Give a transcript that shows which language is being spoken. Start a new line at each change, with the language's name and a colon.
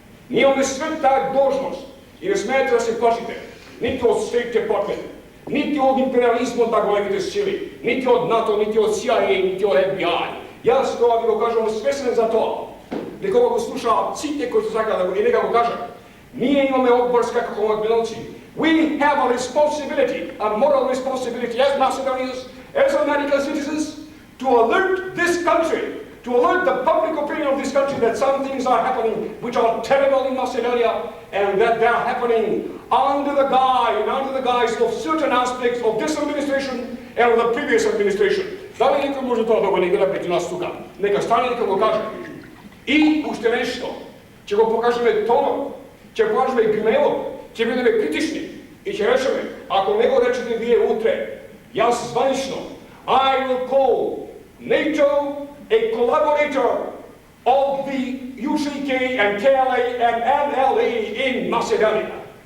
Macedonian: Ние имаме свет таа должност и не смеете да се плашите, нити од State Department, нити од империализмот на големите сили, нити од НАТО, нити од CIA, нити од FBI. Јас тоа ви го кажам свесен за тоа, дека го слушаат сите кои се сакаат да го и нека го кажат. Ние имаме обврска како македонци.
English: We have a responsibility, a moral responsibility as Macedonians, as American citizens, to alert this country, to alert the public opinion of this country that some things are happening which are terrible in Macedonia and that they are happening under the guise of certain aspects of this administration and of the previous administration.
Macedonian: Дали некој може тоа да го негира преку нас тука? Нека стане нека го каже. И уште нешто, ќе го покажеме тонот, ќе покажеме гневот, ќе бидеме критични и ќе речеме, ако не го речете вие утре, јас званично,
English: I will call NATO a collaborator of the UCK and KLA and NLA in Macedonia.